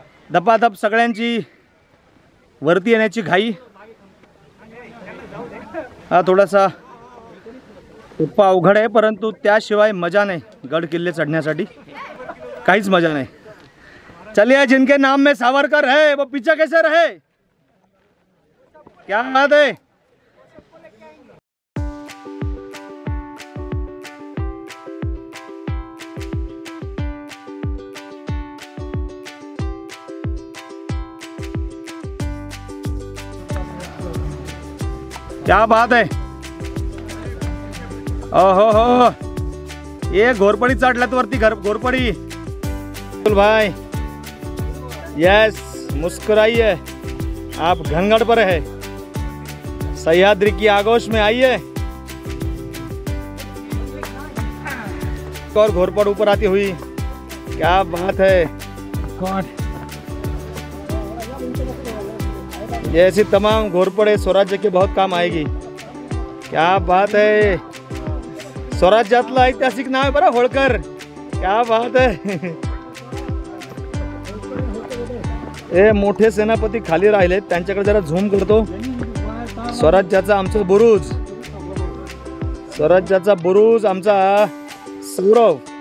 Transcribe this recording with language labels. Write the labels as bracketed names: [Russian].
[Marathi] धपाधप सगळ्यांची वरती येण्याची घाई. हा थोडासा टप्पा अवघड आहे, परंतु त्याशिवाय मजा नाही. गड किल्ले चढ़ण्यासाठी काहीच मजा नाही. [Hindi] चलिए, जिनके नाम में सावरकर है वो पीछे कैसे रहे? क्या बात है. क्या बात है. [Marathi] ओहो हो, ये घोरपडी चढल्यात वरती. [Hindi] घोरपडी भाई. यस, मुस्कुराइए, आप घनगढ़ पर है. सह्याद्री की आगोश में आइए. और घोरपड़ ऊपर आती हुई, क्या बात है. ये ऐसी तमाम घोरपड़े स्वराज्य के बहुत काम आएगी. क्या बात है. [Marathi] स्वराज्यातलं ऐतिहासिक नाव आहे बरं, होळकर. [Hindi] क्या बात है. [Marathi] हे मोठे सेनापती खाली राहिलेत, त्यांच्याकडे जरा झूम करतो. स्वराज्याचा आमचा बुरुज, स्वराज्याचा बुरुज आमचा सौरव.